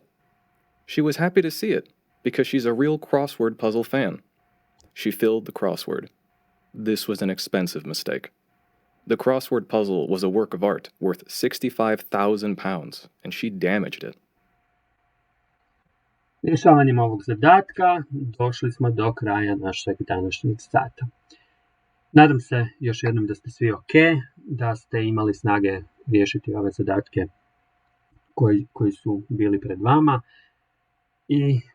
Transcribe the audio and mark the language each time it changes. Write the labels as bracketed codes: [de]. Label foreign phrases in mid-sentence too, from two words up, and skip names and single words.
[en] She was happy to see it because she's a real crossword puzzle fan. She filled the crossword. This was an expensive mistake. The crossword puzzle was a work of art worth £65,000, and she damaged it. [hr] Rješavanjem ovog zadatka došli smo do kraja našeg današnjeg sata. Nadam se još jednom da ste svi ok, da ste imali snage riješiti ove zadatke koji su bili pred vama i držite se.